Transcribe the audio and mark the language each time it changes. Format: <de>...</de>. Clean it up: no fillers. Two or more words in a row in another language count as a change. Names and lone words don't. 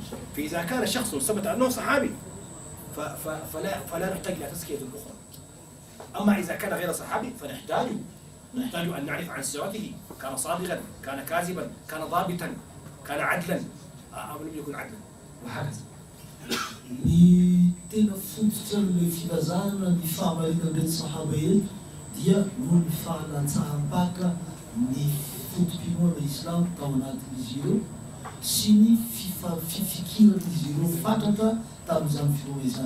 <ar>فإذا كان شخص ثبت أنه صحابي فلا نحتاج إلى تزكية أخرى. أما إذا كان غير صحابي فنحتاج أن نعرف عن سيرته، كان صادقا، كان كاذبا، كان ضابطا، كان عدلا أو لم يكن عدلا، وهكذا.</ar> <mg>Ni tena fototra le filazana ny fahamarina ndraiky sahaba eto dia no ny fahalantsaham-paka ny fotom-pinoana islam tao anatin'izy ireo sy ny fifikiran'izy ireo fatratra tamin'izany finoana izany.</mg>